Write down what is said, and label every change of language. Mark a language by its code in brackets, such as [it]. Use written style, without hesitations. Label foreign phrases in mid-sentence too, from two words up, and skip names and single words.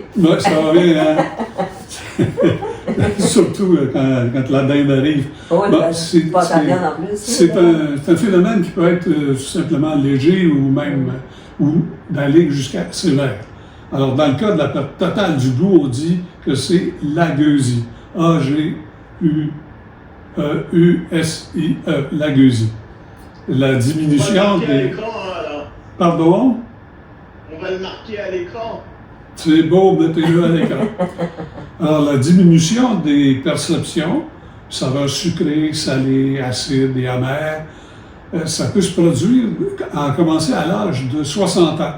[fr] Oui, ça va bien, hein? Surtout quand la dinde arrive. Oui, bon, pas ta viande en plus. C'est un phénomène qui peut être tout simplement léger ou même d'aller jusqu'à sévère. Alors, dans le cas de la perte totale du goût, on dit que c'est l'agueusie. A-G-U-E-U-S-I-E, l'agueusie. La diminution des... Pardon? On va le marquer à l'écran. C'est beau, mettez-le à l'écran. Alors, la diminution des perceptions saveurs sucrées, salées, acides et amères. Ça peut se produire, à commencer à l'âge de 60 ans.